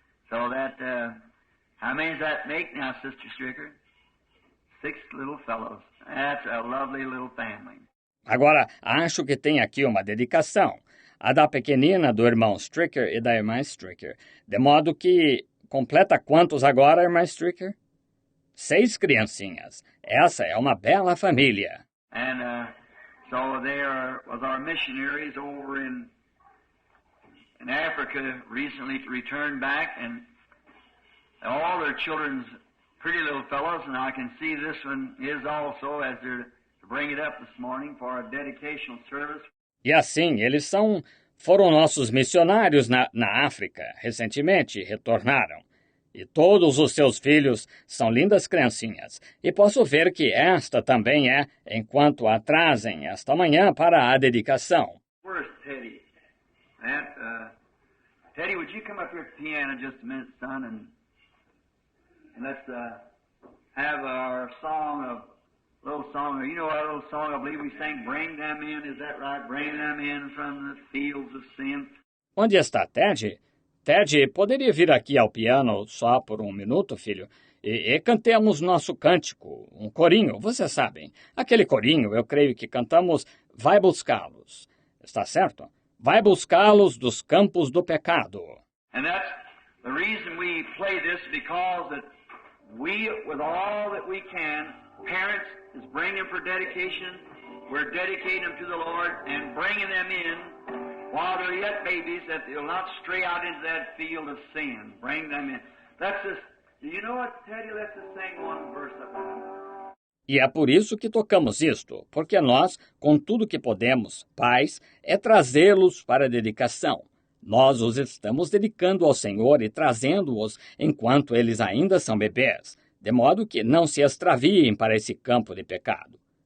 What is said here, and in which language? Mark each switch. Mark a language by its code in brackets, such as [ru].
[en] So that, how many does that make now, Sister Stricker? 6 little fellows. That's a lovely little family. [pt] Agora, acho que tem aqui uma dedicação. A da pequenina do irmão Stricker e da irmã Stricker. De modo que completa quantos agora, irmã Stricker? 6 criancinhas. Essa é uma bela família. [en] And so they was our missionaries over in Africa recently returned back, and all their children's pretty little fellows, and I can see this one is also as they're to bring it up this morning for a dedicational service. [pt] E assim, eles foram nossos missionários na África. Recentemente retornaram. E todos os seus filhos são lindas criancinhas. E posso ver que esta também é, enquanto a trazem esta manhã para a dedicação. [en] Where's Teddy? Teddy, would you come up here at the piano just a minute, son, and let's have our little song. You know our little song, I believe we sang, Bring Them In, is that right? Bring them in from the fields of sin. [pt] Onde está Ted? Ted, poderia vir aqui ao piano só por um minuto, filho? E cantemos nosso cântico, um corinho, vocês sabem. Aquele corinho, eu creio que cantamos Vai Buscá-los. Está certo? Vai buscá-los dos campos do pecado. [en] And that's the reason we play this, because that we, with all that we can, parents is bringing them for dedication. We're dedicating them to the Lord and bringing them in while they're yet babies, that they'll not stray out into that field of sin. Bring them in. That's just, do you know what, Teddy? Let's just sing one verse of that. [pt] E é por isso que tocamos isto, porque nós, com tudo que podemos, pais, é trazê-los para a dedicação. Nós os estamos dedicando ao Senhor e trazendo-os enquanto eles ainda são bebês, de modo que não se extraviem para esse campo de pecado.